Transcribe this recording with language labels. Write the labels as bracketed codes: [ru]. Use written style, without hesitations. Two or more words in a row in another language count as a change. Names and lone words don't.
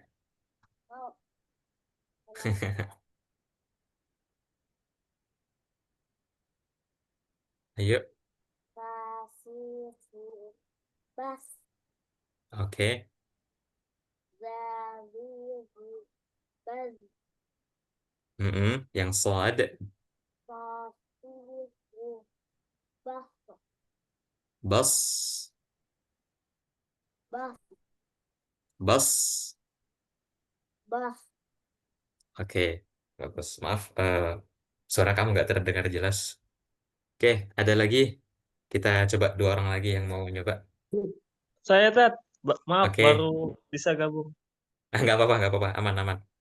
[id] Mau. Ayo. Basisubas. Oke. Zalizubaz. Yang shad. Basisubas. Bas. Bas. Bas. Bas. Oke. Bagus. Maaf, suara kamu nggak terdengar jelas. Oke, ada lagi. Kita coba 2 orang lagi yang mau nyoba. Saya Tat, maaf Oke. baru bisa gabung. Nggak apa-apa. Aman.